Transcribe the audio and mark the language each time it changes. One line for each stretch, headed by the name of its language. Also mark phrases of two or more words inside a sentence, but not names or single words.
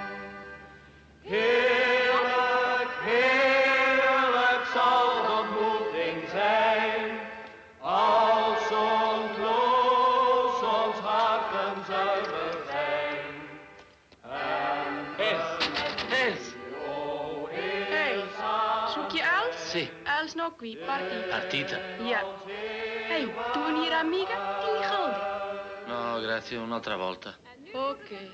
Dutch: Heerlijk, heerlijk zal de ontmoeting zijn. Als ontloos ons harten zuiver zijn. Els! Hey, zoek je Els?
Italian: Sì. Els no qui, partita. Partita? Ja. Hey, tu venire amica? Tieni soldi. No, grazie, un'altra volta. Ok.